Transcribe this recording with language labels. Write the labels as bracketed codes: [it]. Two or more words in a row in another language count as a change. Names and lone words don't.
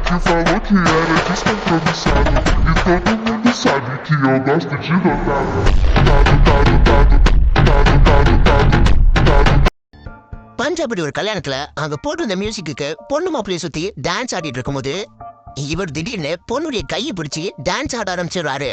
[pt] falou que era descompromissado. E todo mundo sabe que eu gosto de rodado. [ta] பஞ்சாபி ஒரு கல்யாணத்துல அங்க போட்டிருந்த மியூசிக்கு பொண்ணு மாப்பிள்ளைய சுத்தி டான்ஸ் ஆடிட்டு இருக்கும்போது இவர் திடீர்னு பொண்ணுடைய கையை பிடிச்சி டான்ஸ் ஆட ஆரம்பிச்சிடுறாரு.